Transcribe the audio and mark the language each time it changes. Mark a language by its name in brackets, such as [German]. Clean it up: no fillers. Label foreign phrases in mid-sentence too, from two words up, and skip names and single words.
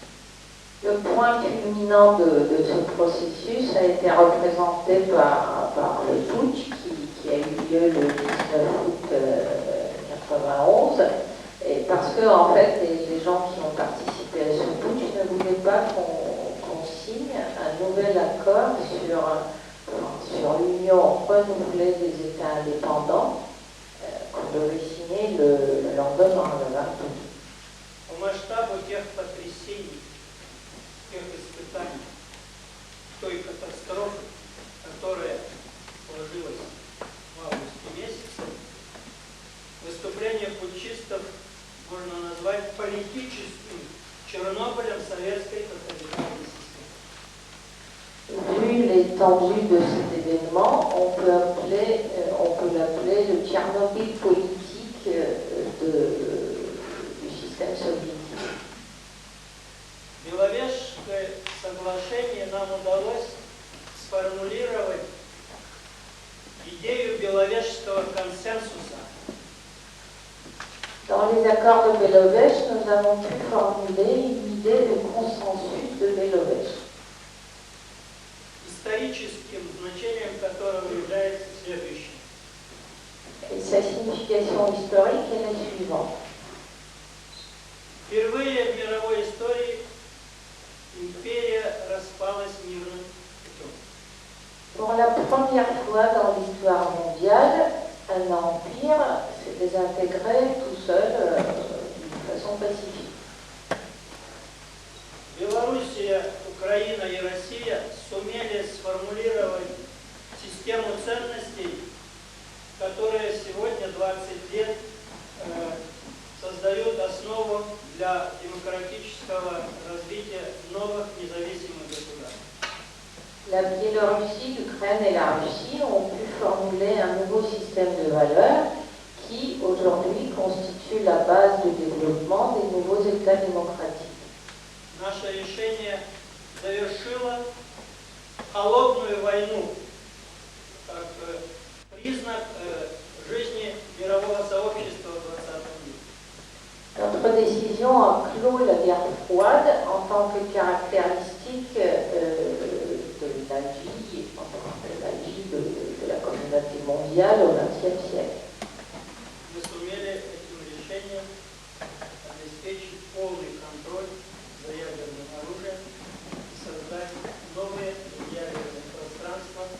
[French] Le point culminant de ce processus a été représenté par le putsch qui a eu lieu le 19 août 1991, et parce que en fait les gens qui ont participé à ce putsch ne voulaient pas qu'on signe un nouvel accord sur l'union renouvelée des États indépendants qu'on devait signer le lendemain, le 20 août. [Russian] По масштабу тех потрясений, тех испытаний, той катастрофы, которая сложилась в августе месяце, выступление путчистов можно назвать политическим Чернобылем советской тоталитарной системы. [French] Vu l'étendue de cet événement, on peut l'appeler le Tchernobyl politique du système soviétique. [Russian] Беловежское соглашение нам удалось сформулировать идею Беловежского консенсуса. [French] Dans les accords de Belovesh, nous avons pu formuler une idée de consensus de Belovesh, [Russian] Историческим значением которого является следующее. [French] et sa signification historique est la suivante. [Russian] Впервые в мировой истории империя распалась мирным путем. [French] Pour la première fois dans l'histoire mondiale, un empire s'est désintégré tout seul d'une façon pacifique. [Russian] Белоруссия, Украина и Россия сумели сформулировать систему ценностей, которая сегодня, 20 лет, создают основу для демократического развития новых независимых государств. [French] La Biélorussie, l'Ukraine et la Russie ont pu formuler un nouveau système de valeurs qui, aujourd'hui, constitue la base du développement des nouveaux États démocratiques. [Russian] Наше решение завершило холодную войну как признак жизни мирового сообщества в 20 веке. [French] Notre décision a clos la guerre froide en tant que caractéristique de la vie de la communauté mondiale au XXe siècle. [Russian] Мы сумели этим решением обеспечить полный контроль за ядерным оружием и создать новые ядерные пространства